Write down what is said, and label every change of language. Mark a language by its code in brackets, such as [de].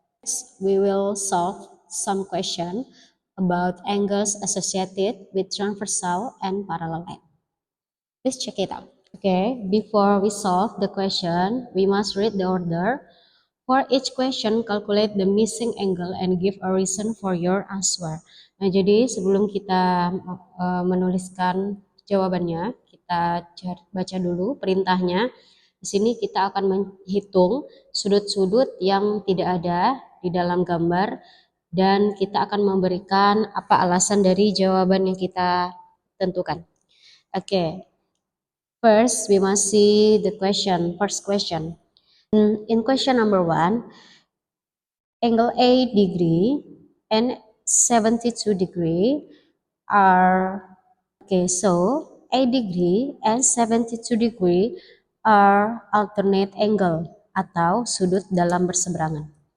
[en] Next, we will solve some question about angles associated with transversal and parallel line. Please check it out. Okay, before we solve the question, we must read the order. For each question, calculate the missing angle and give a reason for your answer. [id] Nah, jadi sebelum kita menuliskan jawabannya, kita baca dulu perintahnya. Di sini kita akan menghitung sudut-sudut yang tidak ada di dalam gambar dan kita akan memberikan apa alasan dari jawaban yang kita tentukan. [en] Okay. First, we must see the question. First question. In question number 1, angle A degree and 72 degree are, okay, so A degree and 72 degree are alternate angle [id] atau sudut dalam berseberangan.